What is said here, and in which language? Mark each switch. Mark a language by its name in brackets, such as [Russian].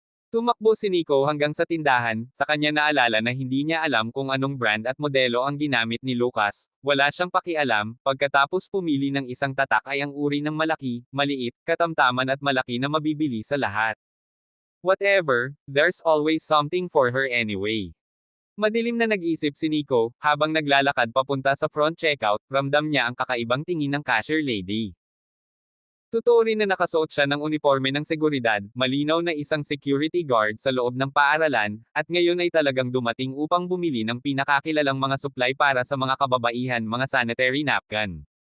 [Filipino] Tumakbo si Nico hanggang sa tindahan, sa kanya naalala na hindi niya alam kung anong brand at modelo ang ginamit ni Lucas, wala siyang pakialam, pagkatapos pumili ng isang tatak ay ang uri ng malaki, maliit, katamtaman at malaki na mabibili sa lahat. [English] Whatever, there's always something for her anyway. [Filipino] Madilim na nag-isip si Nico, habang naglalakad papunta sa front checkout, ramdam niya ang kakaibang tingin ng cashier lady. Totoo rin na nakasuot siya ng uniforme ng seguridad, malinaw na isang security guard sa loob ng paaralan, at ngayon ay talagang dumating upang bumili ng pinakakilalang mga supply para sa mga kababaihan, mga sanitary napkin.